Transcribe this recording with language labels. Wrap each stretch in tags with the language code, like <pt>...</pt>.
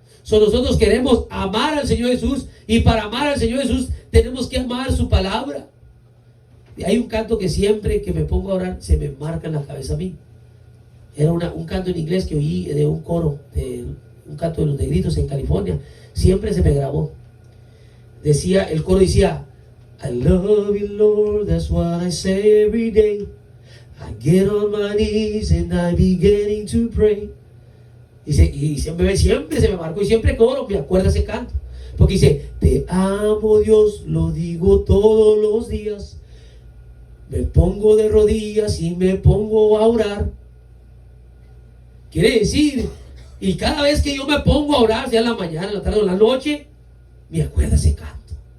<es>Nosotros queremos amar al Señor Jesús, y para amar al Señor Jesús tenemos que amar su palabra. Y hay un canto que siempre que me pongo a orar se me marca en la cabeza a mí. Era un canto en inglés que oí de un coro, un canto de los negritos en California. Siempre se me grabó. El coro decía:</es> <en>I love you, Lord, that's what I say every day. I get on my knees and I beginning to pray.</en> <es>Y siempre se me marcó, y siempre coro me acuerdo ese canto, porque dice: te amo, Dios, lo digo todos los días. Me pongo de rodillas y me pongo a orar. Quiere decir, y cada vez que yo me pongo a orar, sea en la mañana, en la tarde o en la noche, me acuerdo ese canto.</es>